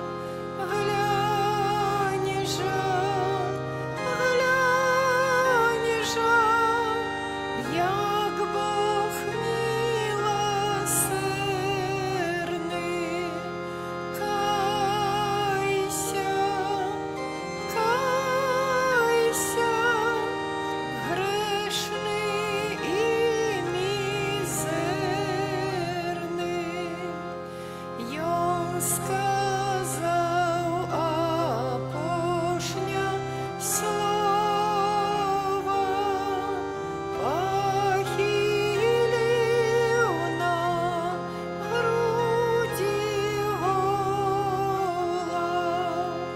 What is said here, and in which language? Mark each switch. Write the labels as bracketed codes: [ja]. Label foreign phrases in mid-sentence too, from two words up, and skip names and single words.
[be] Глянь жа, як Бог милосердный. [ru] Кайся, грешный и мизерный. [be] Ён сказаў апошня слова, пахіліў на грудзі голаў.